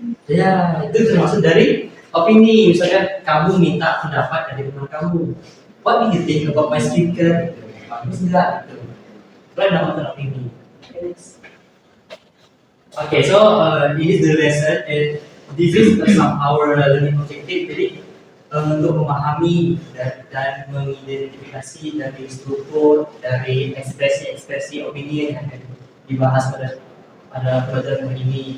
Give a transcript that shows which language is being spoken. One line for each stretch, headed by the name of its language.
Indonesian: Ya, itu termasuk dari opini. Misalkan kamu minta pendapat dari teman kamu.
English: What do you think about my skincare?
Indonesian: Bagus enggak? Gitu. Kalian dapat opini.
English: Okay, so this is the lesson and this is some our learning objective.
Indonesian: Jadi untuk memahami dan mengidentifikasi dari struktur, dari ekspresi opini yang akan dibahas pada pelajaran ini.